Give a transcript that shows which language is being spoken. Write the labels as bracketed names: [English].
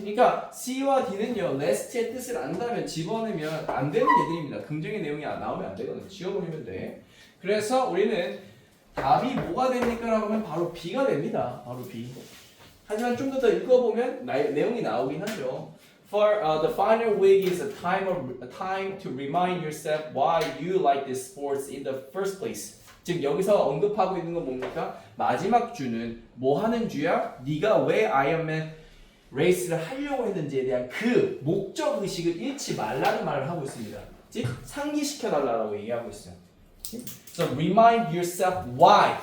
[Korean] 그러니까 C와 D는요, lest의 뜻을 안다면 집어넣으면 안 되는 얘들입니다. 긍정의 내용이 나오면 안 되거든. 지워버리면 돼. 그래서 우리는 답이 뭐가 됩니까? 라고 하면 바로 B가 됩니다. 바로 B. 하지만 좀 더 읽어보면 내용이 나오긴 하죠. [English] For the final week is a time to remind yourself why you like this sports in the first place. [Korean] 즉 여기서 언급하고 있는 건 뭡니까? 마지막 주는 뭐 하는 주야? 네가 왜 아이언맨 레이스를 하려고 했는지에 대한 그 목적 의식을 잃지 말라는 말을 하고 있습니다. 즉 상기시켜 달라고 얘기하고 있어요. [English] So remind yourself why.